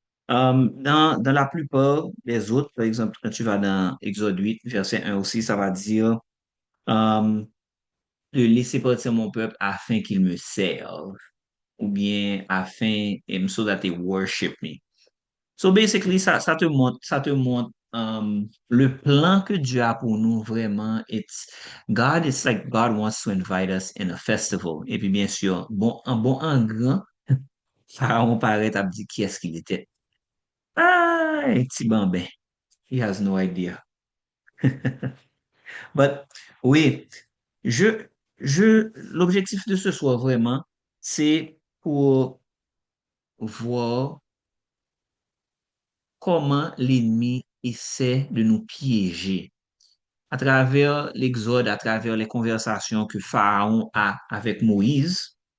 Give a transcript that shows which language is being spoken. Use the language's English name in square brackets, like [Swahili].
[French] Dans la plupart des autres, par exemple, quand tu vas dans Exode 8, verset 1 aussi, ça va dire de laisser partir mon peuple afin qu'il me serve, ou bien afin, [English] so that they worship me. So basically, [French] ça te montre le plan que Dieu a pour nous vraiment. [English] It's like God wants to invite us in a festival. [French] Et puis bien sûr, en grand, Pharaon paraît à dire qui est-ce qu'il était. Ah, un petit bambin. [English] He has no idea. [French] But oui, je, l'objectif de ce soir vraiment, c'est pour voir comment l'ennemi essaie de nous piéger à travers l'Exode, à travers les conversations que Pharaon a avec Moïse.